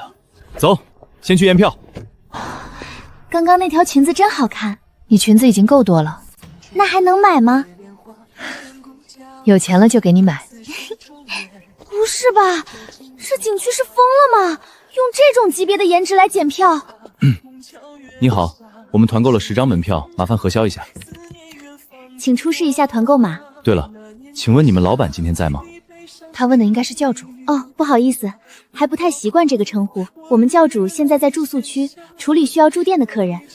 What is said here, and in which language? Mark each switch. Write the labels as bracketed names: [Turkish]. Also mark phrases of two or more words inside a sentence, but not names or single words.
[Chinese] 走，先去驗票。剛剛那條裙子真好看。你裙子已經夠多了，那還能買嗎？有錢了就給你買。是吧？这景区是疯了吗？用这種级別的顏值來檢票？你好，我們團購了10張門票，麻煩核銷一下。請出示一下團購碼。對了，請問你們老闆今天在嗎？他問的應該是教主。哦，不好意思，還不太習慣這個稱呼。我們教主現在在住宿區處理需要住店的客人。